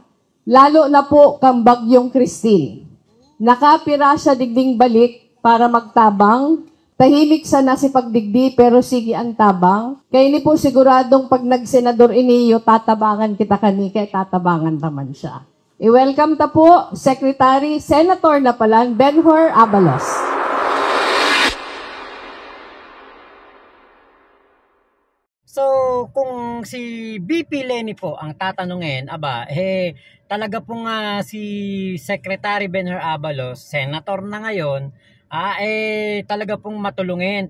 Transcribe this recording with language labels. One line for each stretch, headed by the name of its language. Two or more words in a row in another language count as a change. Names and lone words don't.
Bikol: Lalo na po kang Bagyong Christine. Nakapira siya digding balik para magtabang. Tahimik sana si pagdigdi pero sige ang tabang. Kaya ni po siguradong pag nagsenador iniyo, tatabangan kita kani, kaya tatabangan naman siya. I-welcome ta po, Secretary, Senator na pala, Benhar Abalos.
Filipino: So, kung si BP Leni po ang tatanungin, talaga pong si Secretary Benhar Abalos, Senator na ngayon, talaga pong matulungin.